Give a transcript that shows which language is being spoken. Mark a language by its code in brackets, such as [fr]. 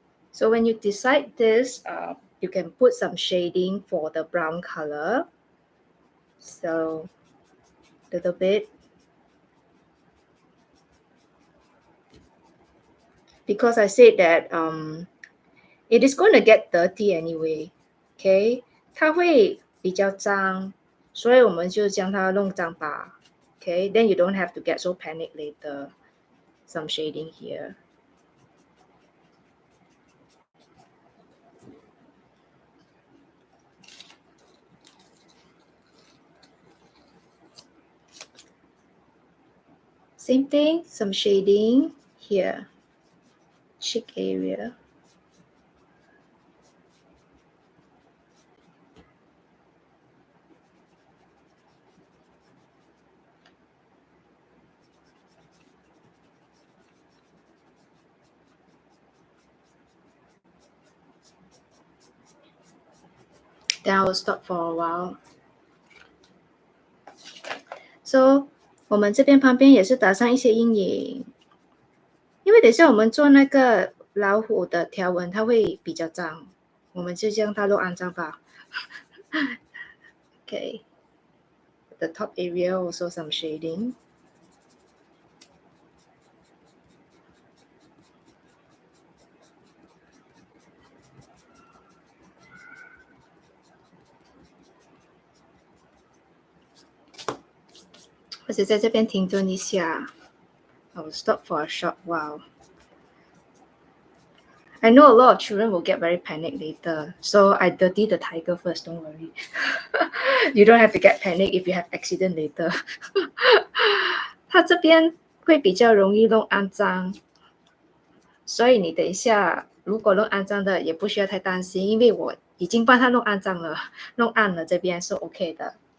[en] So when you decide this, you can put some shading for the brown color. So a little bit. Because I said that it is going to get dirty anyway. [zh] Okay, 它会比较脏，所以我们就将它弄脏吧。 [en] Okay, then you don't have to get so panicked later. Some shading here. Same thing, some shading here. Cheek area. Then I will stop for a while. So [zh] 我们这边旁边也是打上一些阴影，因为等一下我们做那个老虎的条纹，它会比较脏，我们就将它弄肮脏吧。 [en] Okay, the top area also some shading. [zh] 或者在这边停顿一下。 [en] I will stop for a short while. I know a lot of children will get very panicked later, so I dirty the tiger first, don't worry. You don't have to get panicked if you have accident later. [zh] 它这边会比较容易弄肮脏，所以你等一下如果弄肮脏的也不需要太担心，因为我已经帮它弄肮脏了，弄暗了，这边是 OK 的。